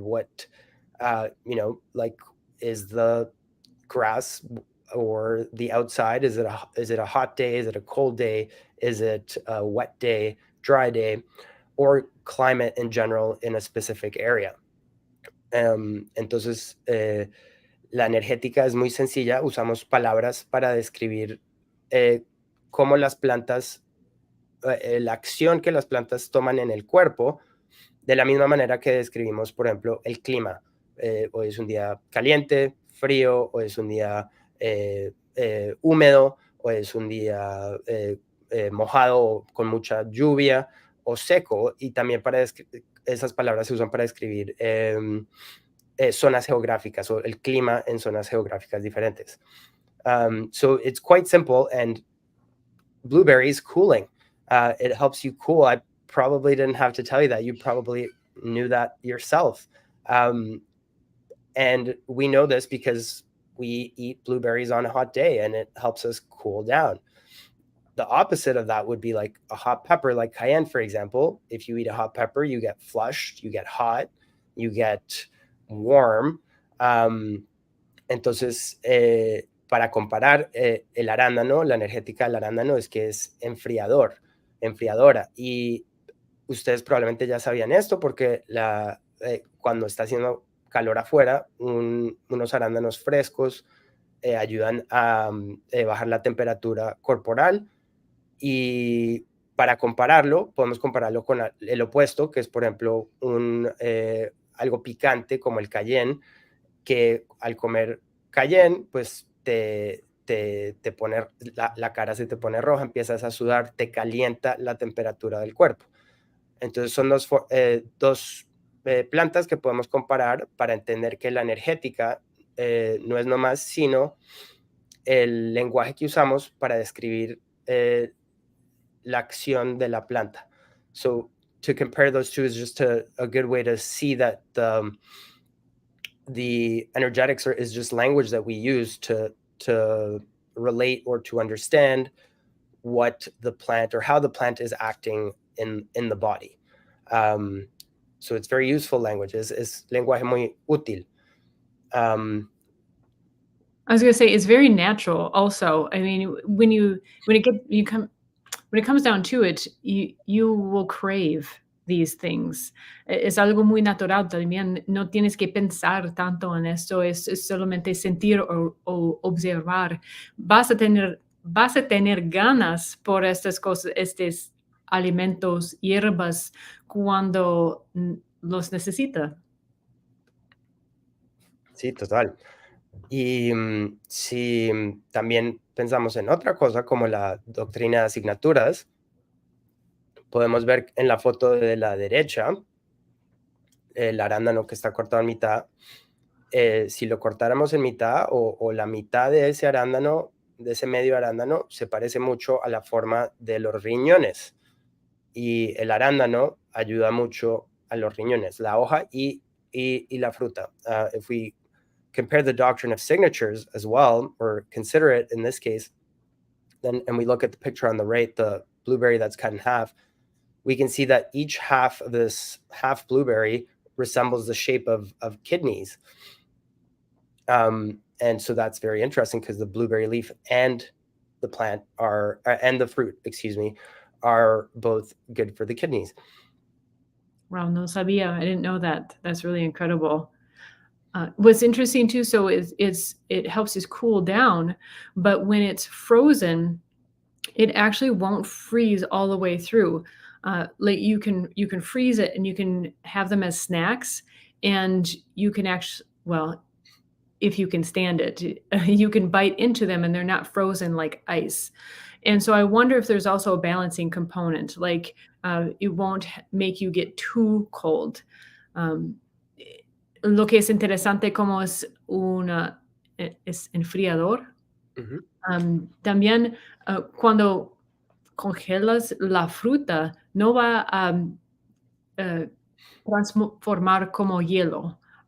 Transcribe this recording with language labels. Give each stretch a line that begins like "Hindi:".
English: What like, is the grass or the outside? Is it a hot day? Is it a cold day? Is it a wet day, dry day, or climate in general in a specific area?
Spanish: Entonces, la energética es muy sencilla. Usamos palabras para describir cómo las plantas, la acción que las plantas toman en el cuerpo, de la misma manera que describimos, por ejemplo, el clima. Hoy es un día caliente, frío, o es un día húmedo, o es un día mojado, con mucha lluvia, o seco. Y también esas palabras se usan para describir zonas geográficas, o el clima en zonas geográficas diferentes.
English: So it's quite simple, and blueberry is cooling. It helps you cool. I probably didn't have to tell you that. You probably knew that yourself. And we know this because we eat blueberries on a hot day, and it helps us cool down. the opposite of that would be like a hot pepper, like cayenne, for example. If you eat a hot pepper, you get flushed, you get hot, you get warm.
Spanish: Entonces, para comparar, el arándano, la energética del arándano es que es enfriadora. Y ustedes probablemente ya sabían esto porque cuando está haciendo calor afuera, unos arándanos frescos ayudan a bajar la temperatura corporal. Y para compararlo, podemos compararlo con el opuesto, que es, por ejemplo, algo picante como el cayenne, que al comer cayenne, pues te pone, la cara se te pone roja, empiezas a sudar, te calienta la temperatura del cuerpo. Entonces son dos plantas que podemos comparar para entender que la energética no es nomás sino el lenguaje que usamos para describir la acción de la planta.
English: So to compare those two is just a good way to see that the energetics is just language that we use to relate or to understand what the plant or how the plant is acting in the body. So it's very useful language.
Spanish: Es lenguaje muy útil.
English: I was going to say it's very natural also. I mean, when it comes down to it, you will crave these things.
Spanish: Es algo muy natural también. No tienes que pensar tanto en esto. Es solamente sentir o observar. Vas a tener ganas por estas cosas, estos alimentos, hierbas, cuando los necesita. Sí, total. Y si también pensamos en otra cosa como la doctrina de asignaturas, podemos ver en la foto de la derecha el arándano que está cortado en mitad. Si lo cortáramos en mitad o la mitad de ese arándano, de ese medio arándano, se parece mucho a la forma de los riñones. Y el arándano ayuda mucho a los riñones, la hoja y la fruta.
English: If we compare the doctrine of signatures as well, or consider it in this case, and we look at the picture on the right, the blueberry that's cut in half, we can see that each half of this half blueberry resembles the shape of kidneys. And so that's very interesting because the blueberry leaf and the plant and the fruit, are both good for the kidneys. Wow,
Spanish: no sabía.
English: I didn't know that. That's really incredible. What's interesting too, so it helps us cool down, but when it's frozen, it actually won't freeze all the way through. Like you can freeze it and you can have them as snacks, and you can actually, well, if you can stand it, you can bite into them and they're not frozen like ice. And so I wonder if there's also a balancing component, like it won't make you get too cold.
Spanish: Lo que es interesante como es es enfriador. También cuando congelas la fruta, no va a transformar como hielo.